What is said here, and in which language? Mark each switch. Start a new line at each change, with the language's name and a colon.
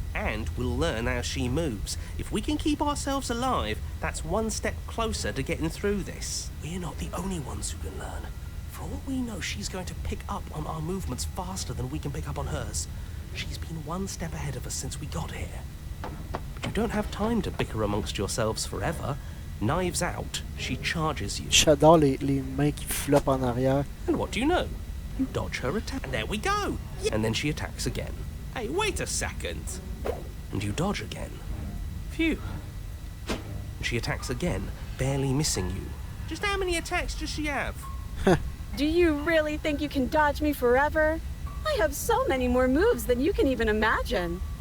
English: And we'll learn how she moves. If we can keep ourselves alive, that's one step closer to getting through this. We're not the only ones who can learn. For all we know, she's going to pick up on our movements faster than we can pick up on hers. She's been one step ahead of us since we got here. But you don't have time to bicker amongst yourselves forever. Knives out, she charges you.
French: J'adore les mains qui floppent en arrière.
English: And what do you know? You dodge her attack. And there we go! And then she attacks again. Hey, wait a second! And you dodge again. Phew. And she attacks again, barely missing you. Just how many attacks does she have? Do you really think you can dodge me forever? I have so many more moves than you can even imagine.